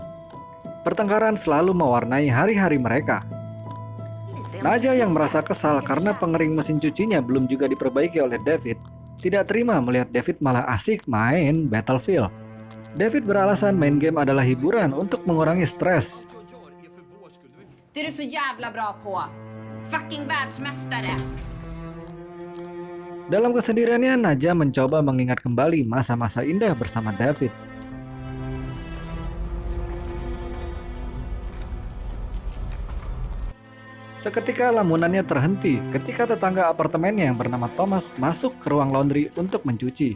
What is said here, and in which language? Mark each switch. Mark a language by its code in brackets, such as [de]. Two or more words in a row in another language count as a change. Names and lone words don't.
[id] Pertengkaran selalu mewarnai hari-hari mereka. Naja yang merasa kesal karena pengering mesin cucinya belum juga diperbaiki oleh David, tidak terima melihat David malah asik main Battlefield. David beralasan main game adalah hiburan untuk mengurangi stres. [sv] Det är du så jävla bra på. Fucking världsmästare. [id] Dalam kesendiriannya, Naja mencoba mengingat kembali masa-masa indah bersama David. Seketika lamunannya terhenti ketika tetangga apartemennya yang bernama Thomas masuk ke ruang laundry untuk mencuci.